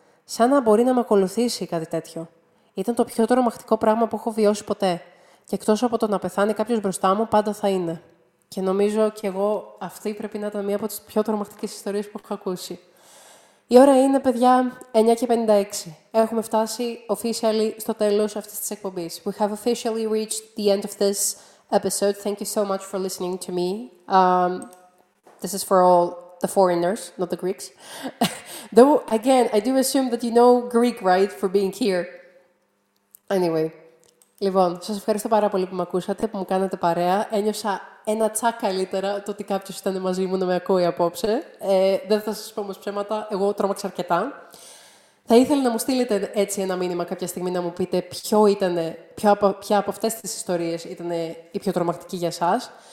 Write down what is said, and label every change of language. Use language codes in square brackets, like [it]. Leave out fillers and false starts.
[el] Σαν να μπορεί να με ακολουθήσει κάτι τέτοιο. Ήταν το πιο τρομακτικό πράγμα που έχω βιώσει ποτέ. Και εκτός από το να πεθάνει κάποιος μπροστά μου, πάντα θα είναι. Και νομίζω κι εγώ αυτή πρέπει να ήταν μία από τις πιο τρομακτικές ιστορίες που έχω ακούσει. Η ώρα είναι, παιδιά, 9:56. Έχουμε φτάσει officially στο τέλος αυτής της εκπομπής. [en] We have officially reached the end of this episode. Thank you so much for listening to me. This is for all the foreigners, not the Greeks. Though, again, I do assume that you know Greek, right, for being here. Anyway. [el] Λοιπόν, σας ευχαριστώ πάρα πολύ που με ακούσατε, που μου κάνατε παρέα. Ένιωσα ένα τσακ καλύτερα το ότι κάποιος ήταν μαζί μου να με ακούει απόψε. Δεν θα σας πω όμως ψέματα, εγώ τρόμαξα αρκετά. Θα ήθελα να μου στείλετε έτσι ένα μήνυμα κάποια στιγμή να μου πείτε ποια από αυτές τις ιστορίες ήταν η πιο τρομακτική για εσάς.